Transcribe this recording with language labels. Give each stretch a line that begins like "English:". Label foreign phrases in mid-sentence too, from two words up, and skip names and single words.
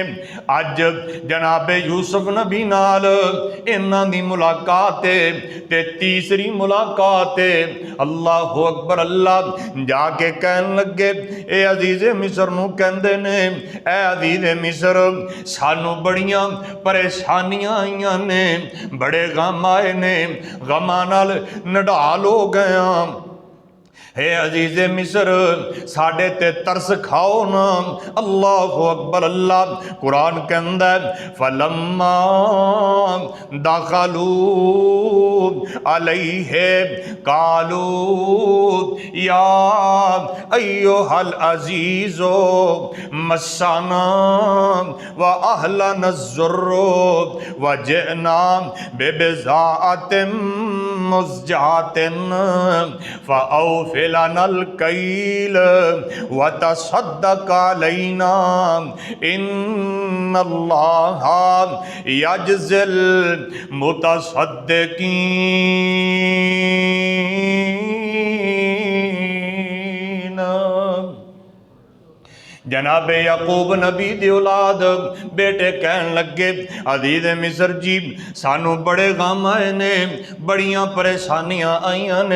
Punjabi: ਅੱਜ ਜਨਾਬੇ ਯੂਸੁਫ਼ ਨਬੀ ਨਾਲ ਇਨ੍ਹਾਂ ਦੀ ਮੁਲਾਕਾਤ ਤੇ ਤੀਸਰੀ ਮੁਲਾਕਾਤ
Arabic: الله أكبر الله
Punjabi: ਜਾਕੇ ਕਹਿਣ ਲੱਗੇ ਏ ਅਜ਼ੀਜ਼ੇ ਮਿਸਰ ਨੂੰ ਕਹਿੰਦੇ ਨੇ ਏ ਅਜ਼ੀਜ਼ੇ ਮਿਸਰ ਸਾਨੂੰ ਬੜੀਆਂ ਪਰੇਸ਼ਾਨੀਆਂ ਆਈਆਂ ਨੇ ਬੜੇ ਗ਼ਮ ਆਏ ਨੇ ਗ਼ਮਾਂ ਨਾਲ ਨਿਢਾਲ ਹੋ ਗਿਆ। ਹੇ ਅਜ਼ੀਜ਼ੇ ਮਿਸਰ ਸਾਡੇ ਤੇ ਤਰਸ ਖਾਓ ਨਾ।
Arabic: الله أكبر الله
Punjabi: ਕੁਰਾਨ ਕਹਿੰਦਾ
Arabic: فلما دخلوا عليه قالوا يا أيها العزيز مسنا و أهلنا الضر و جئنا ببضاعة مزجاة فأوف لنا الكيل و تصدق علينا إن الله يجزي المتصدقين.
Punjabi: ਜਨਾਬੇ ਯਾਕੂਬ ਨਬੀ ਦੀ ਔਲਾਦ ਬੇਟੇ ਕਹਿਣ ਲੱਗੇ ਅਜ਼ੀਜ਼ ਮਿਸਰ ਜੀ ਸਾਨੂੰ ਬੜੇ ਗ਼ਮ ਆਏ ਨੇ ਬੜੀਆਂ ਪਰੇਸ਼ਾਨੀਆਂ ਆਈਆਂ ਨੇ।